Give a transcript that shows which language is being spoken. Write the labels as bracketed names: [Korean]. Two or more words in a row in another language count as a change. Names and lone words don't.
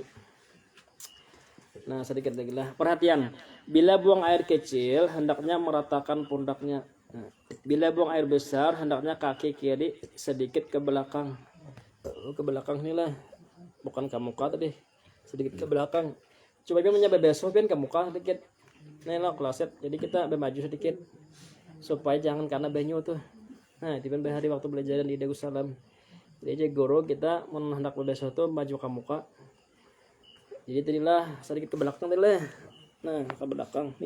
[Banjar] Nah sedikit lagi lah perhatian bila buang air kecil hendaknya meratakan pundaknya bila buang air besar hendaknya kaki kiri sedikit ke belakang inilah bukan ke muka tadi sedikit ke belakang coba dia menyampai besok kan ke muka sedikit nih lo kloset jadi kita bermaju sedikit supaya jangan karena banyu tuh Nah itu kan hari waktu belajar di Darussalam. Jadi aja guru kita hendak besok tuh maju ke muka. Jadi tadilah sedikit ke belakang tadi lah. Nah ke belakang nih.